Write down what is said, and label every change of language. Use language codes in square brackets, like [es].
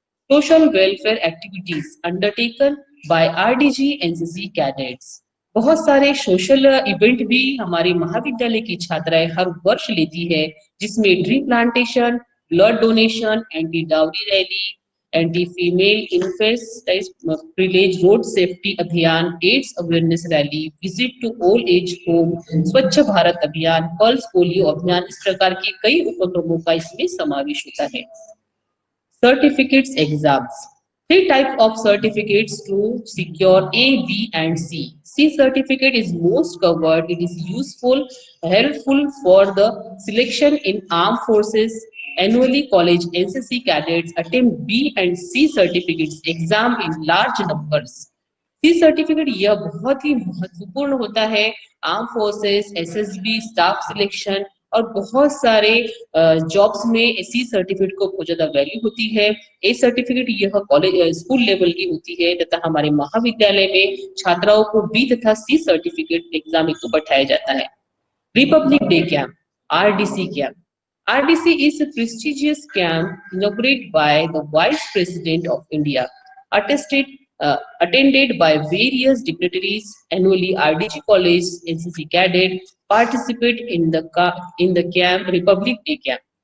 [en] social welfare activities undertaken by RDG NCC cadets, [hi] बहुत सारे social event भी हमारी महाविद्यालय की छात्राएं हर वर्ष लेती है जिसमें tree plantation, blood donation, anti dowry rally, anti female इन्फेस्टाइज privilege, road safety अभियान, ads awareness rally, visit to old age home, स्वच्छ भारत अभियान, पल्स पोलियो अभियान, इस प्रकार के कई उपक्रमों का इसमें समावेश होता है। [en] Certificates exams, 3 types of certificates to secure A, B and C. C certificate is most covered. It is useful, helpful for the selection in armed forces. Annually, college NCC cadets attempt B and C certificates exam in large numbers. [hi] C certificate यह बहुत ही महत्वपूर्ण होता है arm forces, SSB, staff selection और बहुत सारे jobs में C certificate को बहुत ज्यादा वैल्यू होती है। ए सर्टिफिकेट यह कॉलेज स्कूल लेवल की होती है तथा हमारे महाविद्यालय में छात्राओं को बी तथा सी सर्टिफिकेट एग्जाम को बैठाया जाता है। [en] Republic day camp, RDC camp, RDC is a prestigious camp inaugurated by the Vice President of India, attended by various dignitaries. Annually, RDG College NCC cadet participate in the camp Republic Day camp.